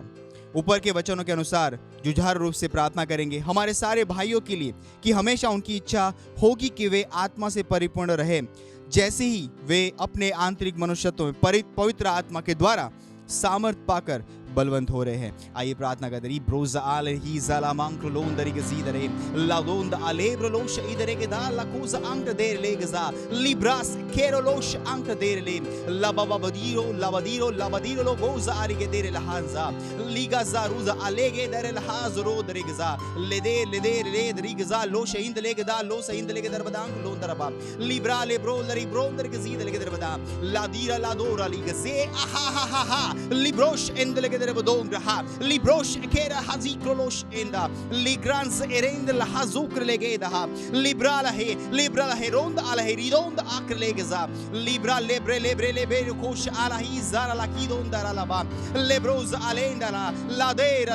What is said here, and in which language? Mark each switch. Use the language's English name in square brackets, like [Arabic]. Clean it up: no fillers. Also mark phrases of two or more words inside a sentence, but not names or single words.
[Hindi] ऊपर के वचनों के अनुसार जुझारू रूप से प्रार्थना करेंगे हमारे सारे भाइयों के लिए कि हमेशा उनकी इच्छा होगी कि वे आत्मा से परिपूर्ण रहे, जैसे ही वे अपने आंतरिक मनुष्यत्व में पवित्र आत्मा के द्वारा सामर्थ पाकर बलवंत हो रहे हैं। आइए प्रार्थना करते हैं। ब्रोजा आले ही ज़ाला मांक्र लोंदरी के ज़ीदरे लादोंद आलेब्र लोश इधरे के दा लकूज अंक देर ले गज़ा लिब्रास केरो लोश अंक देर ले लाबदीरो लो गोज़ा आरी के देर लहांजा लीगा ज़ारूज़ा आलेगे देर लहाज़रो दरे गज़ा ले दरी गज़ा लोश इंद ले गदा लोश इंद ले गदर बदांग लोंदरबा लिब्रा लेब्रो दर के ज़ीद ले गदर बदा लादीरा लादोरा ली गज़े आहा librosh endele gedere bodongra librosh kera hazikrolos enda ligrans erend la hazukr legeda libra la he ronda ala he ridonda aklegeza libra lebre kosh ala hi zara la kidonda la ba lebros alenda la dera